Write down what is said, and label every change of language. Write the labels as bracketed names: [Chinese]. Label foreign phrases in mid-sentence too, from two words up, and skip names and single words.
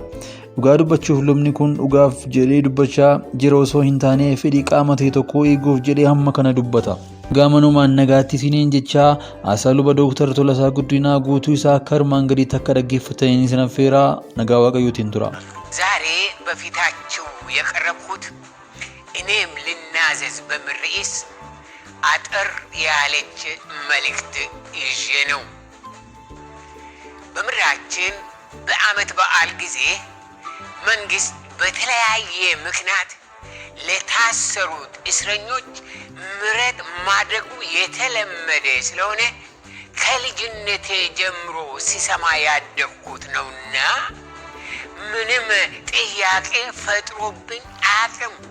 [Oromo] Dhugaa dubbachuuf lubni kun dhugaaf jedhee dubbachaa jira osoo hin taane fedhii qaama ta'e tokko eeguuf jedhee hamma kana dubbata. Gaamanumaan nagaatti isiniin jechaa asaa luba Dr. Tolasaa Guddinaa guutuu isaa akka armaan gadiitti akka dhaggeeffatanii isin affeeraa nagaa waaqayyootiin tura. [Amharic] ዛሬ በፊታችሁ የቀረብኩት እኔም ልናዘዝ በሚል ርዕስ አጠር ያለች መልእክት ይዤ ነው። በምድራችን በዓመት በዓል ጊዜ መንግስት በተለያየ ምክንያት ለታሰሩት እስረኞች ምህረት ማድረጉ የተለመደ ስለሆነ ከልጅነቴ ጀምሮ ሲሰማ ያደግኩት ነውና ምንም ጥያቄ ፈጥሮብኝ አያውቅም።